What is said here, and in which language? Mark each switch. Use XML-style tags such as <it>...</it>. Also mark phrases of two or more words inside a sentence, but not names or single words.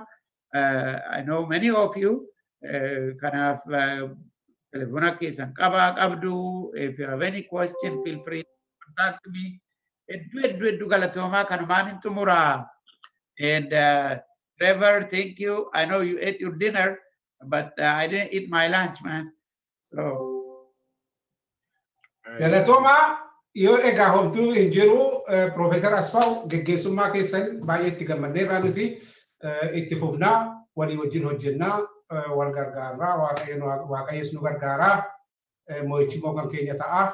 <en>I know many of you</en> <om>kanaaf telephone keessan qabdu.</om> <en>If you have any question, feel free to contact me.</en> <om>Eddu galatooma kanumaan hin xumura.</om> <en>And Trevor, thank you. I know you ate your dinner, but I didn't eat my lunch, man. So.</en> <om>Galatoma, io ega homtu injiru Professor Asfaw geggeessummaa keessan baay'eetti gammadneerraa nuti itti fufnaa walii wajjin hojjennaa wal gargaarraa waaqayyoon nu gargaaraa mo'ichi kan keenya ta'a</om>